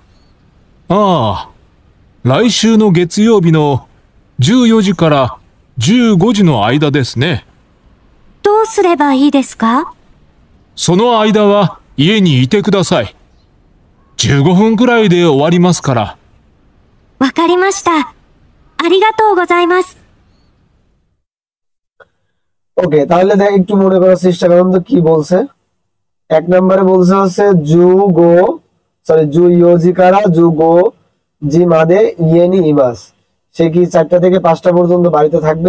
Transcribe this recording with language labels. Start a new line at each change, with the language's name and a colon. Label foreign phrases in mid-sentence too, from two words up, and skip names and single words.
Japanese: ああ、来週の月曜日の14時から15時の間ですね。どうすればいいですか？その間は家にいてください。15分くらいで終わりますから。わかりました。ありがとうございます。
Bangla: ওকে, তাহলে দেখ একটু মনে করার চেষ্টা করুন তো কি বলছে। 1 নম্বরে বলছে হচ্ছে
Japanese: 14時から15時まで家にいます,
Bangla: সে কি 4টা থেকে 5টা পর্যন্ত বাড়িতে থাকবে?